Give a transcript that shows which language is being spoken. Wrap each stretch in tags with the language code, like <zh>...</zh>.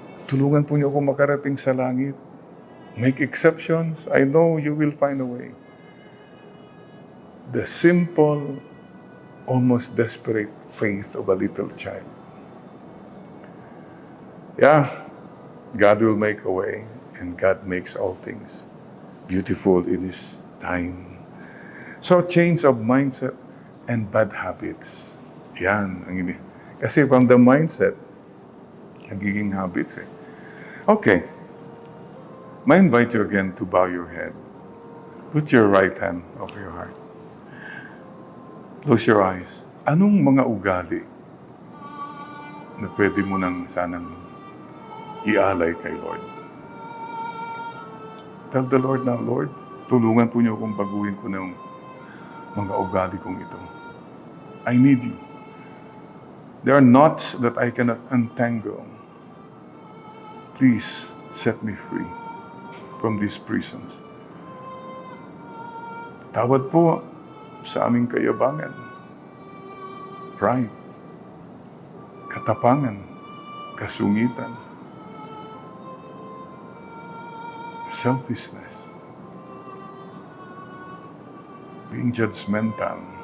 <tl>Tulungan po niyo ako makarating sa langit.</tl> <en>Make exceptions. I know you will find a way. The simple, almost desperate faith of a little child. Yeah, God will make a way, and God makes all things beautiful in His time. So, change of mindset and bad habits.</en> <tl>Yan. Kasi</tl> <en>from the mindset,</en> <tl>nagiging habits eh. Okay.</tl> <en>I invite you again to bow your head. Put your right hand over your heart. Close your eyes.</en> <tl>Anong mga ugali na pwede mo nang sanang ialay kay Lord?</tl> <en>Tell the Lord now,</en> <tl>Lord, tulungan po niyo akong baguhin ko ng mga ugali kong ito.</tl> <en>I need you. There are knots that I cannot untangle. Please set me free from these prisons.</en> <tl>Tawad po sa aming kayabangan, pride, katapangan, kasungitan,</tl> <en>selfishness, being judgmental.</en>